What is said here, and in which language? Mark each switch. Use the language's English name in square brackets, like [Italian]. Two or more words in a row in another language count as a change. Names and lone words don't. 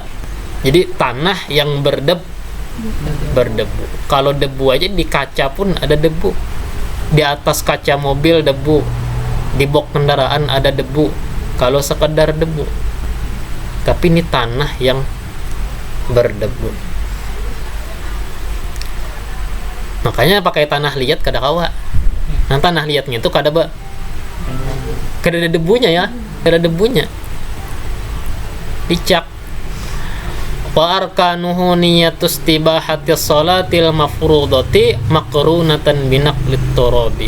[Indonesian] Jadi tanah yang berdebu. Kalau debu aja di kaca pun ada debu. Di atas kaca mobil debu, di box kendaraan ada debu. Kalau sekedar debu. Tapi ini tanah yang berdebu. [Banjar] Makanya pakai tanah liat kada kawa. Nah, tanah liatnya itu kada ada debunya ya, kada debunya. Dicak. [Arabic] وأركانه نية استباحة الصلاة المفروضة مقرونة بنقل التراب.